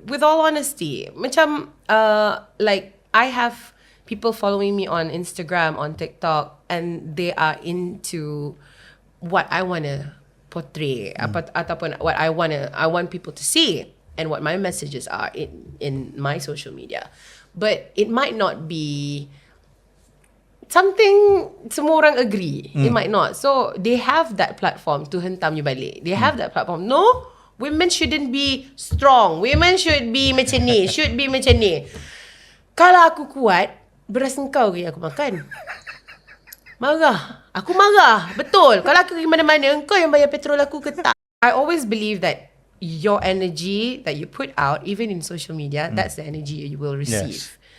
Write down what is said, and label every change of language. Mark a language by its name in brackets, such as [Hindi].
[English] With all honesty, macam like I have people following me on Instagram, on TikTok, and they are into what I want to portray, ataupun what I want people to see, and what my messages are in my social media. But it might not be something [Malay] semua orang [English] agree. It might not. So they have that platform to hentam you balik. They have that platform. No, women shouldn't be strong. Women should be [Malay] macam ni. [English] Should be macam ni. [Malay] Kalau aku kuat, beras engkau ke yang aku makan? Marah. Aku marah. Betul. Kalau aku pergi mana-mana, engkau yang bayar petrol aku ke tak? [English] I always believe that your energy that you put out, even in social media, that's the energy you will receive.